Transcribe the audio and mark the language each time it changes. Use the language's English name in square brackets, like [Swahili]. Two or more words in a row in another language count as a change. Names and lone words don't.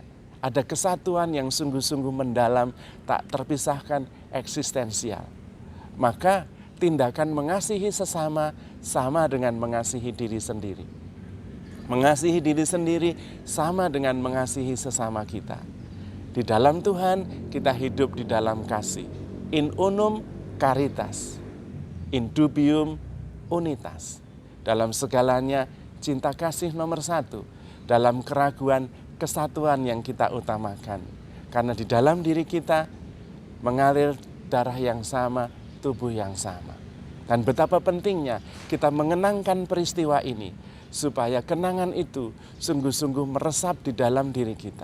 [Indonesian] Ada kesatuan yang sungguh-sungguh mendalam, tak terpisahkan, eksistensial. Maka tindakan mengasihi sesama sama dengan mengasihi diri sendiri. Mengasihi diri sendiri sama dengan mengasihi sesama kita. Di dalam Tuhan kita hidup di dalam kasih. [Latin] In unum caritas, in dubium unitas. [Indonesian] Dalam segalanya cinta kasih nomor satu. Dalam keraguan kesatuan yang kita utamakan. Karena di dalam diri kita mengalir darah yang sama, tubuh yang sama. Dan betapa pentingnya kita mengenangkan peristiwa ini, supaya kenangan itu sungguh-sungguh meresap di dalam diri kita.